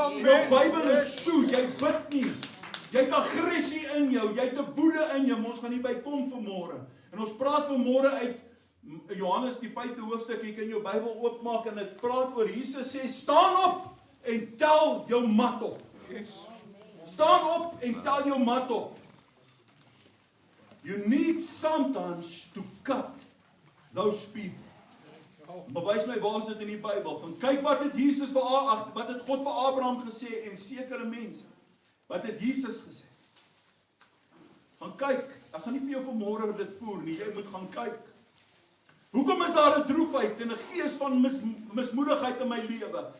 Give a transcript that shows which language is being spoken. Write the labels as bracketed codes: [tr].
[af] Jou Bybel is toe, jy bid nie. Jy het aggressie in jou, jy het 'n woede in jou. Ons gaan nie by kom vanmôre. En ons praat vanmôre uit Johannes die 5de hoofstuk. Jy kan jou Bybel oopmaak en dit praat oor Jesus sê, staan op en tel jou mat op. Staan op en tel jou mat op. [en] You need sometimes to cut those people. [af] Maar wys my waar is dit in die Bybel? Van kyk wat het Jesus wat het God vir Abraham gesê en sekere mense. Wat het Jesus gesê? Gaan kyk. Ek gaan nie vir jou vanmôre dit voer nie. Jy moet gaan kyk. Hoekom is daar 'n droefheid en 'n gees van mismoedigheid in my lewe?